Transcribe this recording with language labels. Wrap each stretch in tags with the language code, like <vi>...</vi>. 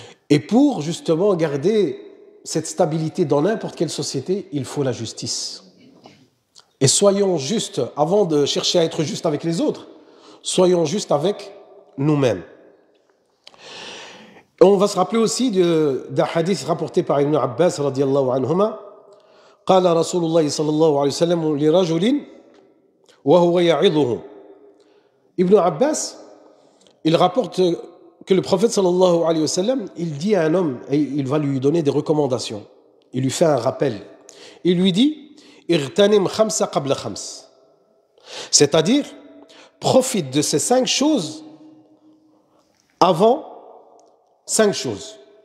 <fr>Et pour justement garder cette stabilité dans n'importe quelle société, il faut la justice. Et soyons justes, avant de chercher à être justes avec les autres, soyons justes avec nous-mêmes. On va se rappeler aussi d'un hadith rapporté par Ibn Abbas radiyallahu anhuma.</fr> <ar>قال رسول الله صلى الله عليه وسلم لرجل وهو يعظه.</ar> <fr>Ibn Abbas, il rapporte que le prophète sallallahu alayhi wa sallam, il dit à un homme, et il va lui donner des recommandations. Il lui fait un rappel. Il lui dit,</fr> <ar>irtanim khamsa qabla khams.</ar> <fr>C'est-à-dire, profite de ces 5 choses avant 5 choses.</fr>